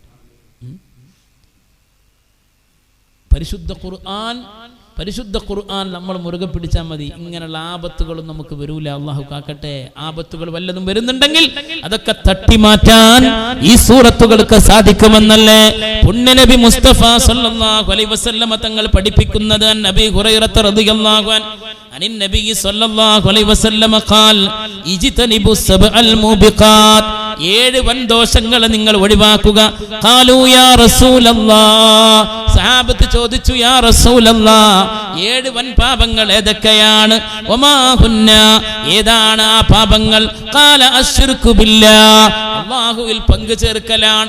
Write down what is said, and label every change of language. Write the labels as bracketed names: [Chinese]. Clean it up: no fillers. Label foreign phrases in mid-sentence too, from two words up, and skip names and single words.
[Malayalam] പരിശുദ്ധ ഖുർആൻ നമ്മൾ മുറുകെ പിടിച്ചാൽ മതി. ഇങ്ങനെയുള്ള ആപത്തുകളും നമുക്ക് വരൂല. അല്ലാഹു കാക്കട്ടെ. ആപത്തുകൾ വല്ലതും വരുന്നുണ്ടെങ്കിൽ അതൊക്കെ തട്ടിമാറ്റാൻ ഈ സൂറത്തുകൾക്ക് സാധിക്കുമെന്നല്ലേ പുണ്യനബി മുസ്തഫ [Arabic] صلى الله عليه وسلم [Malayalam] തങ്ങൾ പഠിപ്പിക്കുന്നത്. [Arabic] نبي هريرة رضي الله عنه عن النبي صلى الله عليه وسلم قال اجتنبوا السبع الموبقات. [Malayalam] 7 വൻദോഷങ്ങൾ നിങ്ങൾ ഒഴിവാക്കുക. [Arabic] قالوا يا رسول الله. [Malayalam] സഹാബത്ത് ചോദിച്ചു, [Arabic] يا رسول الله [Malayalam] 7 വൻ പാപങ്ങൾ ഏതൊക്കെയാണ്? [Arabic] وما هن, [Malayalam] ഏതാണ് ആ പാപങ്ങൾ? [Arabic] قال الشرك بالله, [Malayalam] അല്ലാഹുവിൽ പങ്കു ചേർക്കലാണ്.